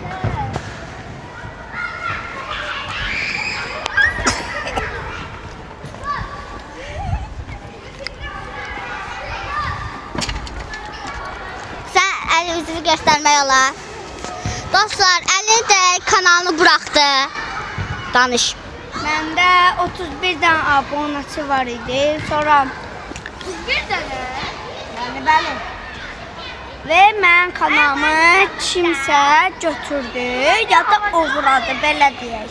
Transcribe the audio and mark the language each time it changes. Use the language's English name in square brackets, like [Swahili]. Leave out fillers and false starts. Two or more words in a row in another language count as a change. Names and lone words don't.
[Turkish] Sen el yüzünü göstermeye ola. Dostlar, Ali de kanalını bıraktı. [Azerbaijani] Danış. Məndə 31 dənə abunəçi var idi. Sonra 31 dənə? Yəni bəli. Və mən kanalımı kimsə götürdü ya da oğradı, belə deyək.